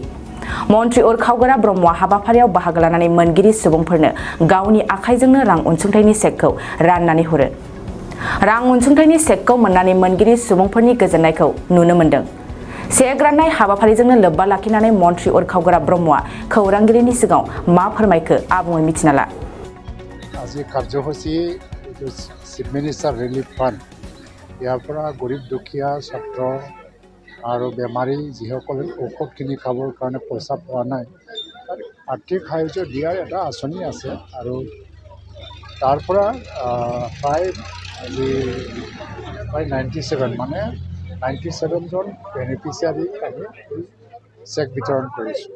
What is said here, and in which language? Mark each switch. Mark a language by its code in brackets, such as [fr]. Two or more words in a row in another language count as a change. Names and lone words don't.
[brx] मन्त्री उरखावगोरा ब्रह्मआ हाबाफारियाव बाहागो लानानै मोनगिरि सुबुंफोरनो गावनि आखाइजोंनो रां अनसुंथाइनि चेकखौ राननानै हरो। रां अनसुंथाइनि चेकखौ मोननानै मोनगिरि सुबुंफोरनि गोजोननायखौ नुनो मोन्दों। चेक राननाय हाबाफारिजोंनो लोब्बा लाखिनानै मन्त्री उरखावगोरा ब्रह्मआ खौरांगिरिनि सिगाङाव मा फोरमायखो आबुङै मिथिना ला। [as] আজি কাৰ্যসূচী চিফ মিনিষ্টাৰ ৰিলিফ ফাণ্ড ইয়াৰ পৰা গৰীব দুখীয়া ছাত্ৰ আৰু বেমাৰী যিসকলে ঔষধ কিনি খাবৰ কাৰণে পইচা পোৱা নাই তাত আৰ্থিক সাহায্য দিয়াৰ এটা আঁচনি আছে আৰু তাৰ পৰা প্ৰায় 97 মানে 97জন বেনিফিচিয়াৰীক আমি চেক বিতৰণ কৰিছোঁ।